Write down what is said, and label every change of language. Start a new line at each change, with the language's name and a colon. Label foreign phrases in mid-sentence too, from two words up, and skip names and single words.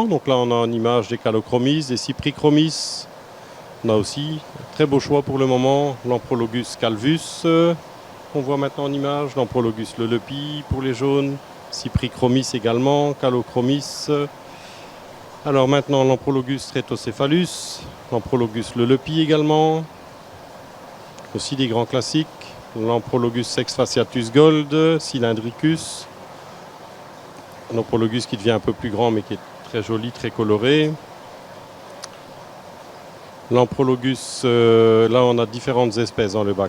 French: Donc là, on a en image des Callochromis, des Cyprichromis. On a aussi un très beau choix pour le moment, l'Amprologus calvus, qu'on voit maintenant en image, l'Amprologus lelepi pour les jaunes, Cyprichromis également, Callochromis. Alors maintenant, l'Amprologus stretocéphalus, l'Amprologus lelepi également, aussi des grands classiques, l'Amprologus sexfasciatus gold, cylindricus, l'Amprologus qui devient un peu plus grand mais qui est très joli, très coloré. L'Amprologus, là on a différentes espèces dans le bac.